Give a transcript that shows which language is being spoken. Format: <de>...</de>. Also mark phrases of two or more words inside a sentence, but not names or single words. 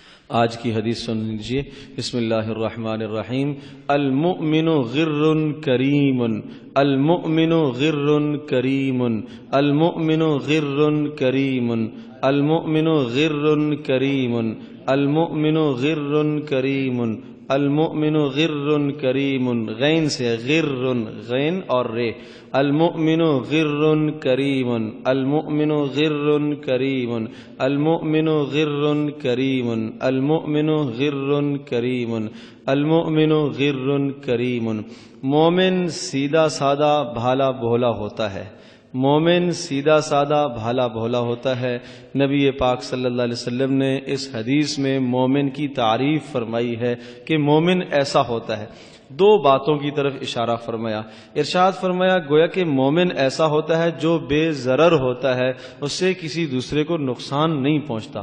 <ur>آج کی حدیث سن لیجیے.</ur> <ar>بسم اللہ الرحمن الرحیم. المؤمن غر کریم، المؤمن غر کریم، المؤمن غر کریم، المؤمن غر کریم، المؤمن غر کریم، المؤمن غر کریم.</ar> <ur>غین سے غر، غین اور رے.</ur> <ar>المؤمن غر کریم، المؤمن غر کریم، المؤمن غر کریم، المؤمن غر کریم، المؤمن غر کریم.</ar> <ur>مومن سیدھا سادہ بھالا بھولا ہوتا ہے. مومن سیدھا سادہ بھالا بھولا ہوتا ہے. نبی پاک</ur> <ar>صلی اللہ علیہ وسلم</ar> <ur>نے اس حدیث میں مومن کی تعریف فرمائی ہے کہ مومن ایسا ہوتا ہے. دو باتوں کی طرف اشارہ فرمایا. ارشاد فرمایا گویا کہ مومن ایسا ہوتا ہے جو بے ضرر ہوتا ہے، اس سے کسی دوسرے کو نقصان نہیں پہنچتا.</ur>